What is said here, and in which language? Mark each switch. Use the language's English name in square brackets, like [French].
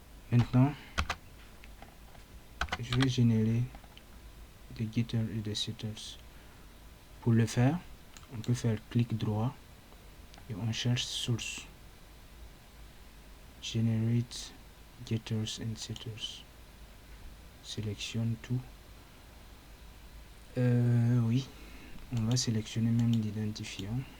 [French] Maintenant, je vais générer des getters et des setters. Pour le faire, on peut faire clic droit et on cherche source. [English] Generate getters and setters. [French] Sélectionne tout. Oui, on va sélectionner même l'identifiant.